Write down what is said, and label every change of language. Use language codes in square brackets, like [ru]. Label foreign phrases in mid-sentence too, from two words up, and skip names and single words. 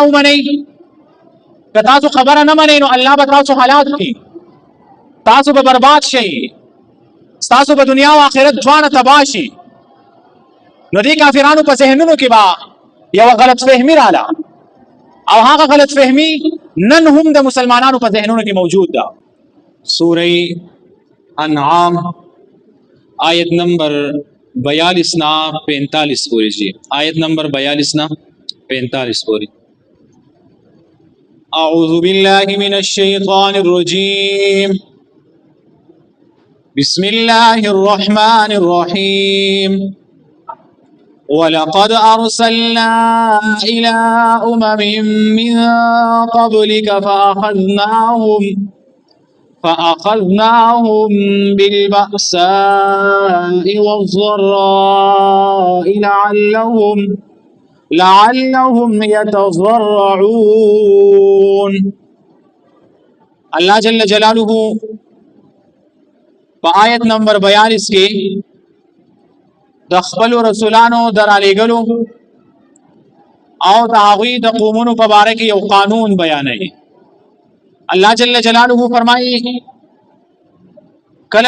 [ps] ومنئ که تاسو خبره نه منئ نو الله به تاسو حالات کړي تاسو به برباد شئ تاسو به دنیا او آخرت دواړه تباه شي نو دې کافرانو په ذهنونو کې به یو غلط فهمي رااله او هغه غلط فهمي نن هم د مسلمانانو په ذهنونو کې موجود ده سورہ انعام آیت نمبر 42 نا 45 پوری جی آیت نمبر 42 نا 45 پوری [ar] اعوذ باللہ من الشیطان الرجیم بسم اللہ الرحمن الرحیم وَلَقَدْ أَرْسَلْنَا إِلَىٰ أُمَمٍ مِّن قَبْلِكَ فَأَخَذْنَاهُمْ بِالْبَأْسَاءِ وَالضَّرَّاءِ لَعَلَّهُمْ يَتَضَرَّعُونَ [ps] اللہ جل جلالہ په آیت نمبر 42 کې د خپل رسولانو درالېګلو او د هغوی د قومونو په باره کې یو قانون بیانوي الله جل جلاله فرمایي کله